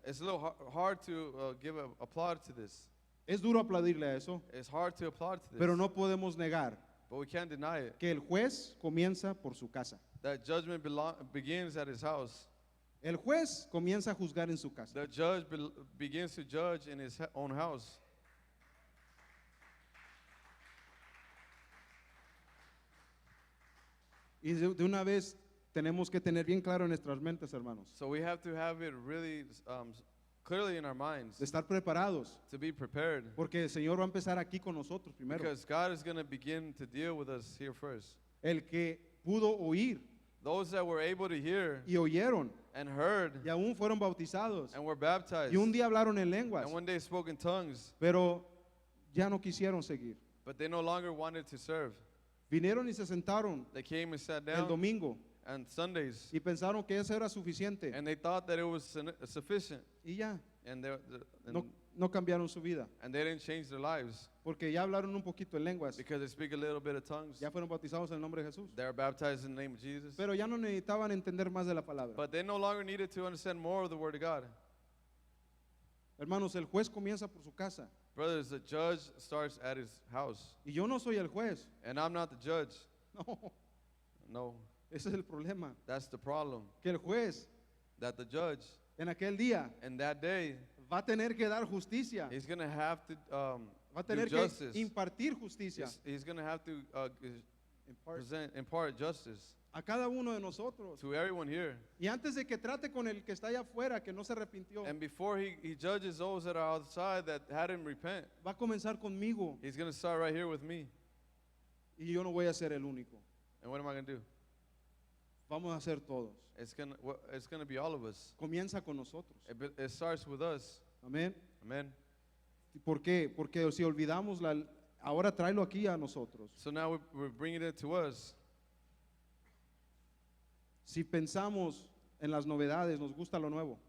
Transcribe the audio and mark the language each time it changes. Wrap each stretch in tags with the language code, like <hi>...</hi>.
<en>it's a little hard to give a applaud to this.</en> <es>Es duro aplaudirle a eso,</es> <en>It's hard to applaud to this.</en> <es>pero no podemos negar</es> <en>But we can't deny it.</en> <es>que el juez comienza por su casa.</es> <en>That judgment begins at his house.</en> <es>El juez comienza a juzgar en su casa.</es> <en>The judge begins to judge in his own house.</en> <es>Y de una vez tenemos que tener bien claro en nuestras mentes, hermanos,</es> <en>So we have to have it really clearly in our minds</en> <es>de estar preparados,</es> <en>to be prepared.</en> <es>porque el Señor va a empezar aquí con nosotros primero.</es> <en>Because God is going to begin to deal with us here first.</en> <es>El que pudo oír</es> <en>Those that were able to hear</en> <es>y oyeron</es> <en>and heard</en> <es>y aún fueron bautizados</es> <en>and were baptized</en> <es>y un día hablaron en lenguas,</es> <en>and one day spoke in tongues,</en> <es>pero ya no quisieron seguir.</es> <en>but they no longer wanted to serve.</en> <es>Vinieron y se sentaron</es> <en>They came and sat</en> <es>el</es> <en>down</en> <es>domingo</es> <en>on Sundays</en> <es>y pensaron que eso era suficiente</es> <en>and they thought that it was sufficient</en> <es>y ya,</es> <en>and</en> <es>no cambiaron su vida,</es> <en>and they didn't change their lives</en> <es>porque ya hablaron un poquito en lenguas,</es> <en>because they speak a little bit of tongues.</en> <es>ya fueron bautizados en el nombre de Jesús,</es> <en>They are baptized in the name of Jesus.</en> <es>pero ya no necesitaban entender más de la palabra.</es> <en>But they no longer needed to understand more of the Word of God.</en> <es>Hermanos, el juez comienza por su casa</es> <en>Brothers, the judge starts at his house.</en> <es>y yo no soy el juez.</es> <en>And I'm not the judge.</en> <es>No,</es> <en>No,</en> <es>ese es el problema,</es> <en>that's the problem.</en> <es>que el juez</es> <en>That the judge,</en> <es>en aquel día</es> <en>in that day,</en> <es>va a tener que dar justicia,</es> <en>he's going to have to</en> <es>va a</es> <en>do</en> <es>tener que</es> <en>justice.</en> <es>impartir justicia</es> <en>He's going to have to</en> <es>impart</es> <en>impart justice</en> <es>a cada uno de nosotros.</es> <en>to everyone here.</en> <es>Y antes de que trate con el que está allá afuera, que no se arrepintió,</es> <en>And before he judges those that are outside that hadn't repent,</en> <es>va a comenzar conmigo</es> <en>he's going to start right here with me.</en> <es>y yo no voy a ser el único.</es> <en>And what am I going to do?</en> <es>Vamos a ser todos.</es> <en>It's going to be all of us.</en> <es>Comienza con nosotros.</es> <en>It starts with us.</en> <es>Amén.</es> <en>Amen.</en> <es>¿Por qué? Porque si olvidamos ahora tráelo aquí a nosotros.</es> <en>So now we're bringing it to us.</en> <es>Si pensamos en las novedades, nos gusta lo nuevo.</es>